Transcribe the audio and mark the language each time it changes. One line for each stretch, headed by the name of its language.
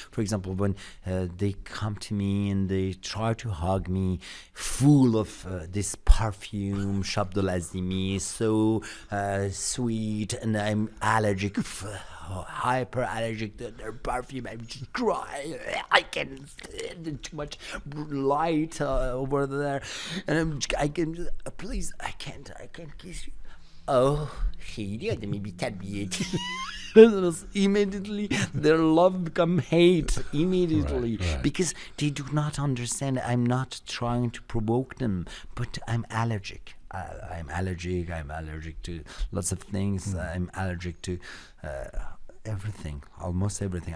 English: For example, when they come to me and they try to hug me full of this perfume, Shabdul Azimi, so sweet, and I'm allergic, hyper allergic to their perfume. I just cry. I can stand too much light over there, and I can just, please, I can't kiss you.
Persian: Oh, خیلی آدمی بی تربیتی.
English: Immediately their love become hate immediately. Right. Because they do not understand. I'm not trying to provoke them, but I'm allergic. I'm allergic to lots of things. I'm allergic to everything, almost everything.